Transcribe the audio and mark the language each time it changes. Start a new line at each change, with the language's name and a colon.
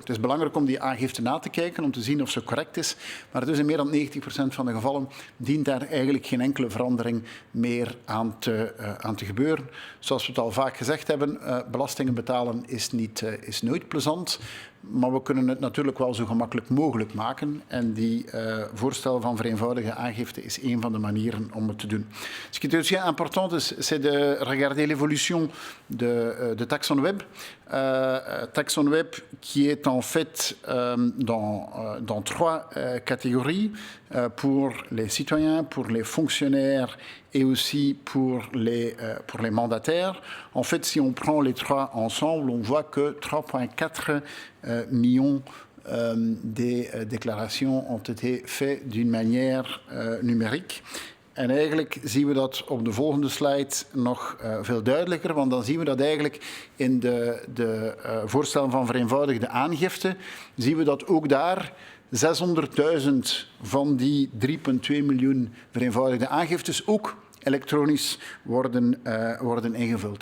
Dutch: Het is belangrijk om die aangifte na te kijken, om te zien of ze correct is. Maar dus in meer dan 90% van de gevallen dient daar eigenlijk geen enkele verandering meer aan te gebeuren. Zoals we het al vaak gezegd hebben, belastingen betalen is nooit plezant. Maar we kunnen het natuurlijk wel zo gemakkelijk mogelijk maken. En die voorstel van vereenvoudige aangifte is een van de manieren om het te doen.
French: Ce qui est aussi important, c'est de regarder l'évolution de Taxon Web. Taxon Web qui est en fait dans trois catégories, pour les citoyens, pour les fonctionnaires et aussi pour les mandataires. En fait, si on prend les trois ensemble, on voit que 3,4 millions des déclarations ont été faites d'une manière numérique.
Dutch: En eigenlijk zien we dat op de volgende slide nog veel duidelijker, want dan zien we dat eigenlijk in de voorstellen van vereenvoudigde aangifte, zien we dat ook daar 600.000 van die 3,2 miljoen vereenvoudigde aangiftes ook elektronisch worden ingevuld.